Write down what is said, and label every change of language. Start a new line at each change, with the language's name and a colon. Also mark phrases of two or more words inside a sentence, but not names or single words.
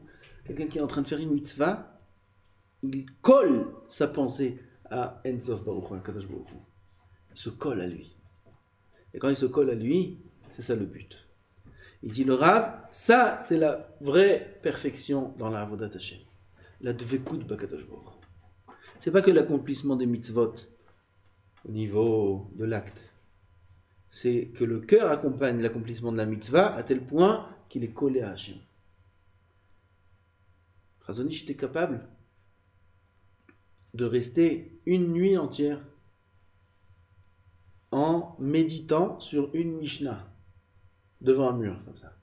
French: Quelqu'un qui est en train de faire une mitzvah, il colle sa pensée à En Sof Baruch Hu, à Kadosh Baruch Hu. Il se colle à lui. Et quand il se colle à lui, c'est ça le but. Il dit le Rav, ça c'est la vraie perfection dans la
Hebrew: עבודת השם. La דבקות בקדוש ברוך הוא.
French: C'est pas que l'accomplissement des mitzvot au niveau de l'acte. C'est que le cœur accompagne l'accomplissement de la mitzvah à tel point qu'il est collé à Hashem. Chazon Ish était capable de rester une nuit entière en méditant sur une Mishnah devant un mur comme ça.